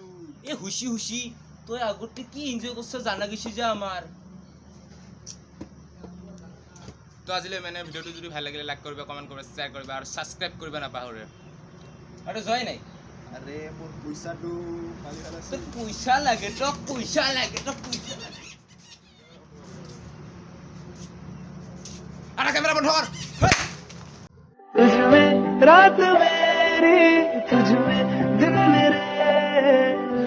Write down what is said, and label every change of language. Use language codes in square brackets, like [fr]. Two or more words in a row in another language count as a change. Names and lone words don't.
[as] হুচি তই আগতে কি এনজয় কৰছ জানা গৈছি যে আমাৰ তো আজিলৈ মানে ভিডিঅ'টো যদি ভাল লাগিলে লাইক কৰিবা কমেণ্ট কৰিবা শ্বেয়াৰ কৰিবা আৰু ছাবস্ক্ৰাইব কৰিবা নাপাহৰিবা আৰু জয় নাই আৰে মোৰ পইচাটো কালি খালাছে পইচা লাগে আরে ক্যামেরা বন্ধ কর [hi] तुझ में रात मेरी तुझ में दिन मेरे